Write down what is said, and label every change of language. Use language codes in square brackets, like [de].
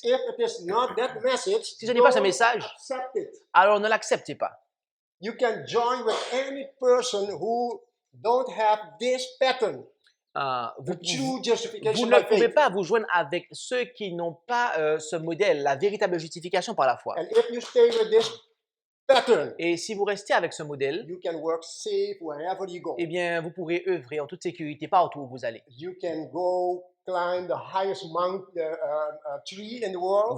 [en] If it is not that message, [fr] Si ce n'est pas ce [en] don't [fr] message, [en] accept it. [fr] alors ne l'acceptez pas. [en] You can join with any person who don't have this pattern, [fr] Vous, [en] the true [fr] vous [en] justification [fr] ne [en] by [fr] pouvez [en] faith. [fr] pas vous joindre avec ceux qui n'ont pas ce modèle, la véritable justification par la foi. [en] And if you stay with this pattern, [fr] Et si vous restez avec ce modèle, [en] you can work safe wherever you go. [fr] eh bien, vous pourrez œuvrer en toute sécurité partout où vous allez. [en] You can go climb the highest tree in the world